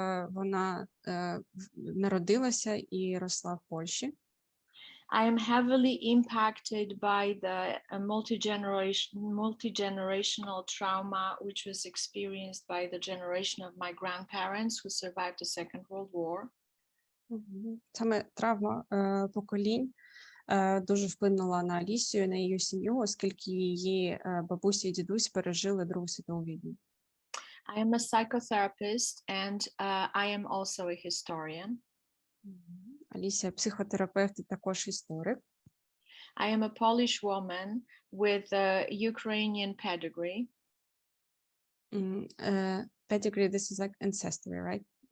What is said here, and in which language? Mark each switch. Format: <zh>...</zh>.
<uk>Вона народилася і росла в Польщі.</uk> <en>I am heavily impacted by the multi-generational trauma which was experienced by the generation of my grandparents who survived the Second World War.</en> <uk>Саме травма поколінь дуже вплинула на Алісію, на її сім'ю, оскільки її бабуся і дідусь пережили Другу світову війну.</uk> <en>I am a psychotherapist and I am also a historian.</en> <uk>Алісія психотерапевт і також історик.</uk> <en>I am a Polish woman with a Ukrainian pedigree. Pedigree, this is like ancestry, right?</en>